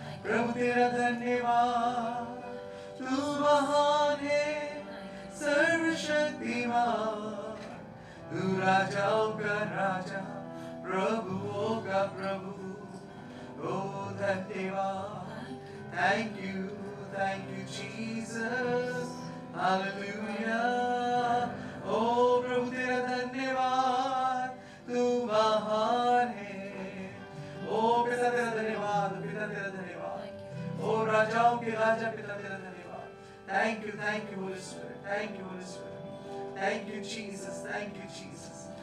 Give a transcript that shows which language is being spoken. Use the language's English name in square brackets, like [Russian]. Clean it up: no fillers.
[Hindi] प्रभु तेरा धन्यवाद, तू महान है, सर्वशक्तिमान, तू राजाओं का राजा, प्रभुओं का प्रभु। ओ धन्यवाद, [English] thank you, Jesus. Hallelujah. [Hindi] ओ प्रभु तेरा धन्यवाद, तू महान है। ओ पिता तेरा धन्यवाद, पिता तेरा धन्यवाद। ओ राजाओं के राजा, पिता तेरा धन्यवाद। [English] Thank you, Holy Spirit. Thank you, Holy Spirit. Thank you, Jesus. Thank you, Jesus.